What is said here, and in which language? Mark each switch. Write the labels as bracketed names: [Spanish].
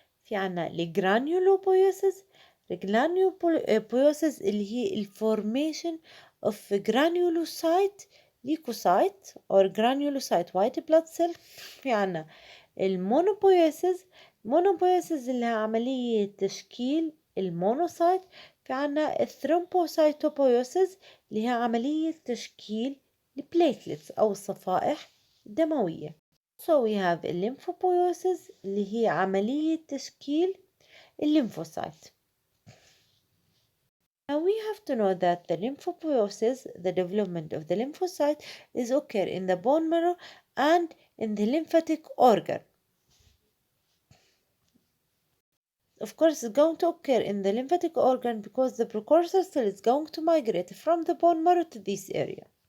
[Arabic] في عنا الجرانيولوبويوسيس. الجرانيولوبويوسيس اللي هي [English] formation of granulocyte leukocyte or granulocyte white blood cell. [Arabic] في عنا المونوبويوسيس اللي هي عملية تشكيل المونوسايت. في عنا الثرومبوسايتوبويوسيس اللي هي عملية تشكيل البليتلتس أو الصفائح الدموية. [English] So we have [Arabic] الليمفوبويوسيس اللي هي عملية تشكيل الليمفوسايت. [English] Now we have to know that the lymphopoiesis, the development of the lymphocyte, is occur in the bone marrow and in the lymphatic organ. Of course, it's going to occur in the lymphatic organ because the precursor cell is going to migrate from the bone marrow to this area.